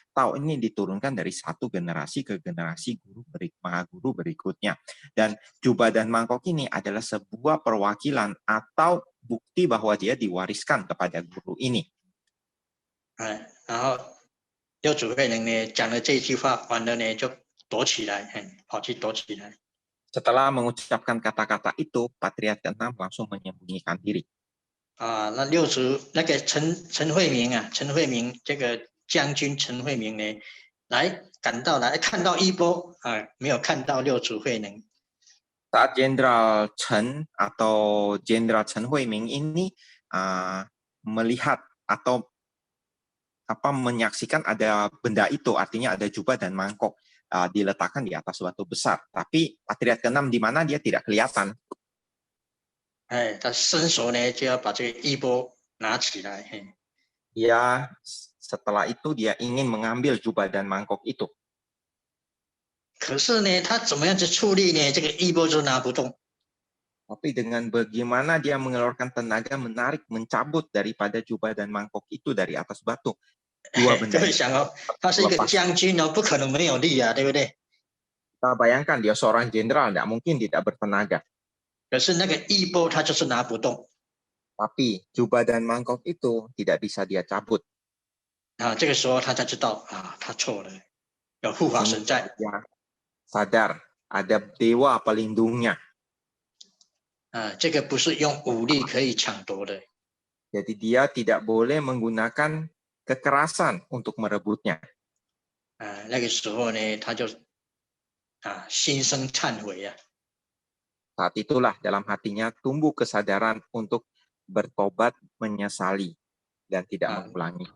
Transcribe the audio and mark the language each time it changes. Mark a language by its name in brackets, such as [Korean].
[Indonesian] Tao ini diturunkan dari satu generasi ke generasi guru berikutnya. Dan jubah dan mangkok ini adalah sebuah perwakilan atau bukti bahwa dia diwariskan kepada guru ini. [Chinese] 然后六祖慧能呢讲了这句话，完了呢就躲起来，跑去躲起来。 [Indonesian] Setelah mengucapkan kata-kata itu, Patriark ke-6 langsung menyembunyikan diri. [Chinese] 那六祖那个陈慧明这个将军陈慧明呢，赶到来看到衣钵没有看到六祖慧能。 [Indonesian] Saat Jenderal Chen atau Jenderal Chen Hui Ming ini melihat atau menyaksikan ada benda itu, artinya ada jubah dan mangkok diletakkan di atas batu besar. Tapi Patriark ke-6 di mana dia tidak kelihatan. [Chinese] 他伸手呢就要把这个衣钵拿起来。 [Indonesian] Dia setelah itu dia ingin mengambil jubah dan mangkok itu. [Chinese] 可是呢，他怎么样子处理呢？这个衣钵就拿不动。 [Indonesian] Tapi dengan bagaimana dia mengeluarkan tenaga menarik, mencabut daripada jubah dan mangkok itu dari atas batu. Dua benda. [Chinese] 各位想他是一个将军不可能没有力对不对？ [Indonesian] Kita bayangkan dia seorang jenderal, tidak mungkin tidak bertenaga. [Chinese] 可是那个衣钵他就是拿不动。 [Indonesian] Tapi jubah dan mangkok itu tidak bisa dia cabut. [Chinese] 这个时候他才知道他错了，有护法神在。 [Indonesian] Dia sadar ada dewa pelindungnya. [Chinese] 这个不是用武力可以抢夺的。 [Indonesian] Jadi dia tidak boleh menggunakan kekerasan untuk merebutnya. [Chinese] 那个时候呢，他就心生忏悔。 [Indonesian] Saat itulah dalam hatinya tumbuh kesadaran untuk bertobat, menyesali dan tidak mengulangi.